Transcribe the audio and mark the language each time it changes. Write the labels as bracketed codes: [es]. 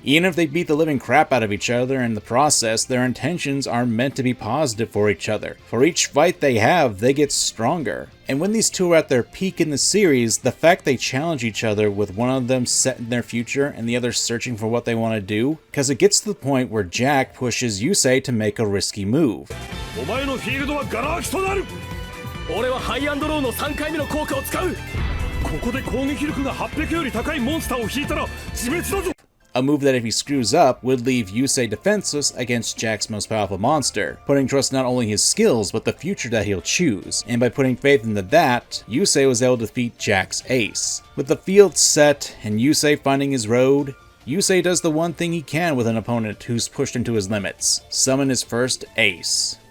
[en] Even if they beat the living crap out of each other in the process, their intentions are meant to be positive for each other. For each fight they have, they get stronger. And when these two are at their peak in the series, the fact they challenge each other with one of them set in their future and the other searching for what they want to do, because it gets to the point where Jack pushes Yusei to make a risky move. [ja] お前のフィールドはガラ空きとなる。俺はハイアンドローの3回目の効果を使う。ここで攻撃力が800より高いモンスターを引いたら自滅だぞ。 [en] A move that if he screws up would leave Yusei defenseless against Jack's most powerful monster, putting trust not only his skills but the future that he'll choose, and by putting faith into that, Yusei was able to defeat Jack's ace. With the field set and Yusei finding his road, Yusei does the one thing he can with an opponent who's pushed him to his limits: summon his first ace.